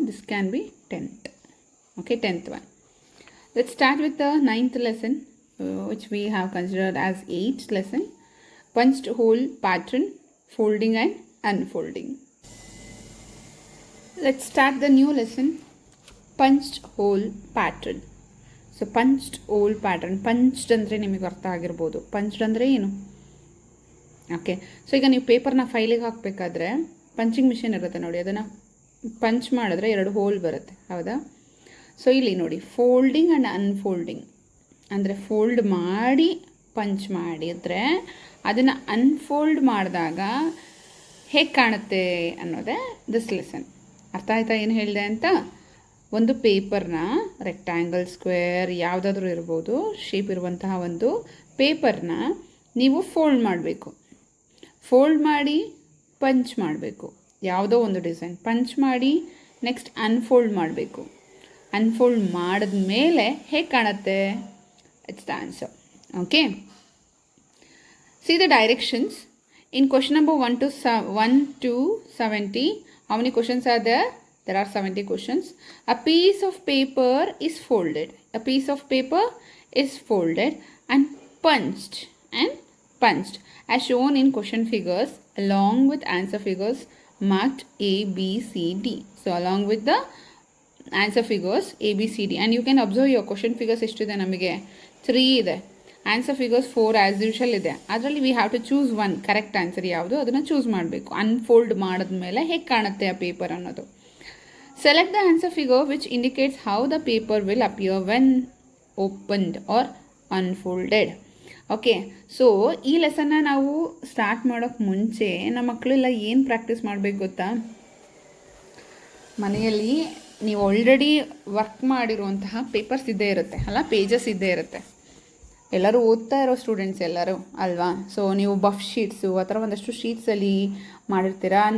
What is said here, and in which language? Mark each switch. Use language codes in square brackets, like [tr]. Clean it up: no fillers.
[en] This can be 10th. Okay, 10th one. Let's start with the 9th lesson, which we have considered as 8th lesson, punched hole pattern, folding and unfolding. Let's start the new lesson, punched hole pattern. [kn] So punched hole pattern, punched ಅಂದರೆ ನಿಮಗೆ ಅರ್ಥ ಆಗಿರ್ಬೋದು. Punched ಅಂದರೆ ಏನು? Okay, so ಈಗ ನೀವು ಪೇಪರ್ನ ಫೈಲಿಗೆ ಹಾಕಬೇಕಾದ್ರೆ punching machine ಇರುತ್ತೆ ನೋಡಿ, ಅದನ್ನು ಪಂಚ್ ಮಾಡಿದ್ರೆ 2 ಹೋಲ್ ಬರುತ್ತೆ, ಹೌದಾ? ಸೊ ಇಲ್ಲಿ ನೋಡಿ, ಫೋಲ್ಡಿಂಗ್ ಆ್ಯಂಡ್ ಅನ್ಫೋಲ್ಡಿಂಗ್ ಅಂದರೆ ಫೋಲ್ಡ್ ಮಾಡಿ ಪಂಚ್ ಮಾಡಿದರೆ ಅದನ್ನು ಅನ್ಫೋಲ್ಡ್ ಮಾಡಿದಾಗ ಹೇಗೆ ಕಾಣುತ್ತೆ ಅನ್ನೋದೇ ದಿಸ್ ಲೆಸನ್. ಅರ್ಥ ಆಯ್ತಾ ಏನು ಹೇಳಿದೆ ಅಂತ? ಒಂದು ಪೇಪರ್ನ ರೆಕ್ಟ್ಯಾಂಗಲ್, ಸ್ಕ್ವೇರ್ ಯಾವುದಾದ್ರೂ ಇರ್ಬೋದು, ಶೇಪ್ ಇರುವಂತಹ ಒಂದು ಪೇಪರ್ನ ನೀವು ಫೋಲ್ಡ್ ಮಾಡಬೇಕು. ಫೋಲ್ಡ್ ಮಾಡಿ ಪಂಚ್ ಮಾಡಬೇಕು, ಯಾವುದೋ ಒಂದು ಡಿಸೈನ್ ಪಂಚ್ ಮಾಡಿ ನೆಕ್ಸ್ಟ್ ಅನ್ಫೋಲ್ಡ್ ಮಾಡಬೇಕು. ಅನ್ಫೋಲ್ಡ್ ಮಾಡಿದ ಮೇಲೆ ಹೇಗೆ ಕಾಣುತ್ತೆ? [en] It's the answer. Okay, see the directions in question number 1 to 70. How many questions are there? There are 70 questions. A piece of paper is folded. A piece of paper is folded and punched as shown in question figures along with answer figures marked A, B, C, D. So along with the answer figures A, B, C, D. And you can observe your question figures [kn] ಎಷ್ಟಿದೆ ನಮಗೆ 3 ಇದೆ. [en] Answer figures 4 as usual ಇದೆ. ಅದರಲ್ಲಿ we have to choose one. [kn] Correct answer ಯಾವುದು ಅದನ್ನು choose ಮಾಡಬೇಕು. Unfold ಮಾಡಿದ್ಮೇಲೆ ಹೇಗೆ ಕಾಣುತ್ತೆ ಆ ಪೇಪರ್ ಅನ್ನೋದು. [en] Select the answer figure which indicates how the paper will appear when opened or unfolded. [kn] Okay, so ಈ ಲೆಸನ್ನ ನಾವು ಸ್ಟಾರ್ಟ್ ಮಾಡೋಕ್ಕೆ ಮುಂಚೆ ನಮ್ಮ ಮಕ್ಕಳೆಲ್ಲ ಏನು ಪ್ರಾಕ್ಟೀಸ್ ಮಾಡಬೇಕು ಗೊತ್ತಾ? ಮನೆಯಲ್ಲಿ ನೀವು ಆಲ್ರೆಡಿ ವರ್ಕ್ ಮಾಡಿರುವಂತಹ ಪೇಪರ್ಸ್ ಇದ್ದೇ ಇರುತ್ತೆ ಅಲ್ಲ, ಪೇಜಸ್ ಇದ್ದೇ ಇರುತ್ತೆ. ಎಲ್ಲರೂ ಓದ್ತಾ ಇರೋ ಸ್ಟೂಡೆಂಟ್ಸ್ ಎಲ್ಲರೂ ಅಲ್ವಾ. ಸೊ ನೀವು ಬಫ್ ಶೀಟ್ಸು ಆ ಥರ ಒಂದಷ್ಟು ಶೀಟ್ಸಲ್ಲಿ ಮಾಡಿರ್ತೀರ.